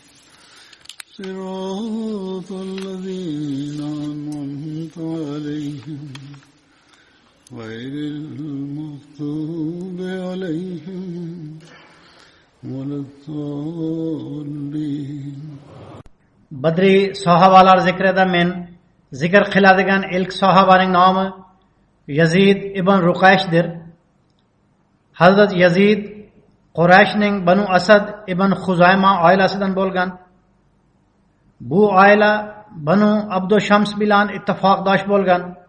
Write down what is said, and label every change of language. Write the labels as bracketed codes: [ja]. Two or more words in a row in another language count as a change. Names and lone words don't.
[ar] صراط الذين أنعمت عليهم غير المغضوب عليهم ولا الضالين. [uz] Badri sahabalar zikreda men zikr qiladigan ilk sahobaning nomi Yazid ibn Ruqayshdir. Hazrat Yazid Qurayshning Banu Asad ibn Xuzayma oilasidan bo'lgan. Bu oila Banu Abdu Shams bilan ittifoqdosh bo'lgan.